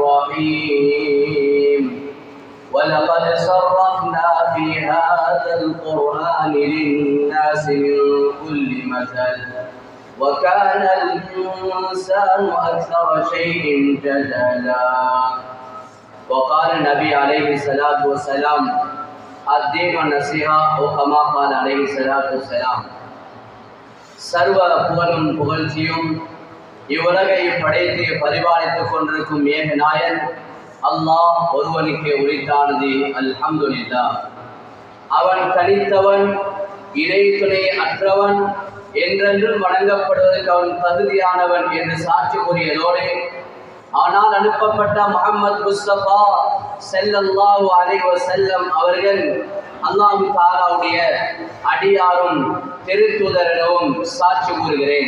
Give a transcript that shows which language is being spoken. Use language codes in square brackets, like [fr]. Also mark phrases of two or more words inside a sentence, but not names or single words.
[ar] الرحيم ولقد صرفنا في هذا القرآن للناس من كل مثل وكان الإنسان أكثر شيء جدلا وقال النبي عليه الصلاة والسلام الدين والنصيحة وكما قال عليه الصلاة والسلام [ta] சர்வ புகழும் புகழ்ச்சியும் இவ்வுலகை படைத்து பரிபாலித்துக் கொண்டிருக்கும் ஏகநாயன் அல்லாஹ் ஒருவனுக்கே உரித்தானது. [ar] الحمد لله. [ta] அவன் தனித்தவன், இணை துணை அற்றவன், என்றென்றும் வணங்கப்படுவதற்கு அவன் தகுதியானவன் என்று சாட்சி கூறியதோடு ஆனால் அனுப்பப்பட்ட முஹம்மது முஸ்தபா [ar] صلى الله عليه وسلم [ta] அவர்கள் அல்லாஹ் தஆலாவுடைய அடியாரும் திருத்தூதரும் சாட்சி கூறுகிறேன்.